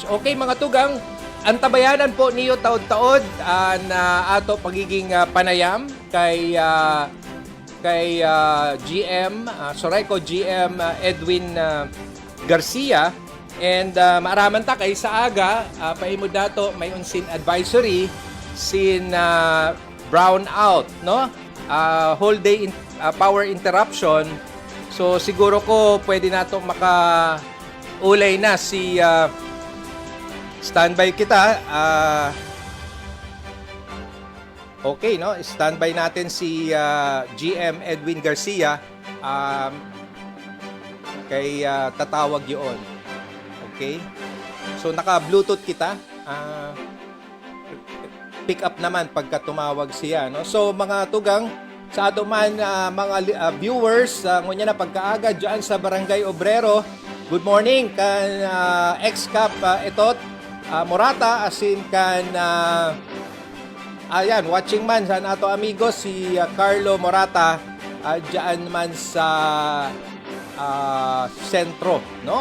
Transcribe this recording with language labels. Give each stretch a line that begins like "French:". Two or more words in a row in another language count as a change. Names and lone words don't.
Bikol: Okay mga tugang, ang tabayanan po niyo taod-taod na ato pagiging panayam kay GM Soreco GM Edwin Garcia, and maaraman ta kay sa aga paimod dato may unsin advisory sin brownout, no?
English: Whole day power interruption.
Bikol: So siguro ko pwede nato ulay na si standby kita. Okay, no?
Filipino: Standby natin si GM Edwin Garcia.
Bikol: Kay tatawag yun. Okay? So, naka-Bluetooth kita.
English: Pick up
Filipino: naman pagka tumawag siya.
Bikol: No? So, mga tugang, sa ato man mga viewers, ngunya na pagkaaga dyan sa Barangay Obrero,
English: good morning
Bikol: kan ex-cap Etot Morata, asin kan ayan, watching man sa ato amigo si Carlo Morata dyan man sa sentro, no?